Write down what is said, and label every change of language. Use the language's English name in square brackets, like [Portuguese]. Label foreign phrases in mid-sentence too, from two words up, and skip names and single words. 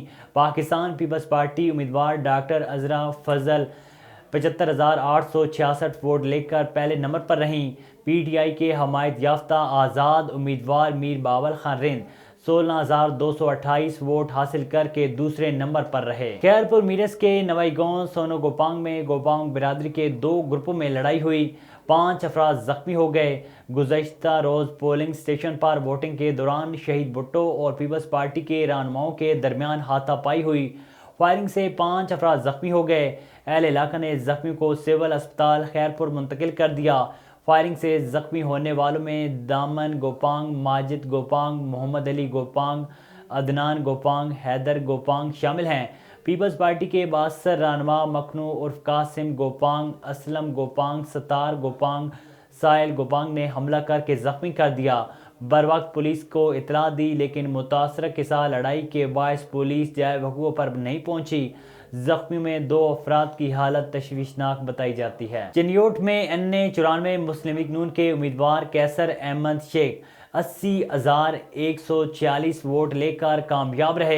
[Urdu] پاکستان پیپلز پارٹی امیدوار ڈاکٹر عذرا فضل 75,866 ووٹ لے کر پہلے نمبر پر رہیں۔ PTI کے حمایت یافتہ آزاد امیدوار میر باول خان رند 16,228 ووٹ حاصل کر کے دوسرے نمبر پر رہے۔ خیر پور میرس کے نوائی گاؤں سونو گوپانگ میں گوپانگ برادری کے 2 گروپوں میں لڑائی ہوئی، 5 افراد زخمی ہو گئے۔ گزشتہ روز پولنگ سٹیشن پر ووٹنگ کے دوران شہید بھٹو اور پیپلز پارٹی کے رہنماؤں کے درمیان ہاتھا پائی ہوئی، فائرنگ سے 5 افراد زخمی ہو گئے۔ اہل علاقہ نے زخمی کو سول اسپتال خیرپور منتقل کر دیا۔ فائرنگ سے زخمی ہونے والوں میں دامن گوپانگ، ماجد گوپانگ، محمد علی گوپانگ، عدنان گوپانگ، حیدر گوپانگ شامل ہیں۔ پیپلز پارٹی کے بااثر رہنما مکھنو عرف قاسم گوپانگ، اسلم گوپانگ، ستار گوپانگ، سائل گوپانگ نے حملہ کر کے زخمی کر دیا۔ بروقت پولیس کو اطلاع دی لیکن متاثرہ کے ساتھ لڑائی کے باعث پولیس جائے وقوع پر نہیں پہنچی۔ زخمی میں 2 افراد کی حالت تشویشناک بتائی جاتی ہے۔ چنیوٹ میں NA 94 مسلم لیگ نون کے امیدوار کیسر احمد شیخ 80,146 ووٹ لے کر کامیاب رہے۔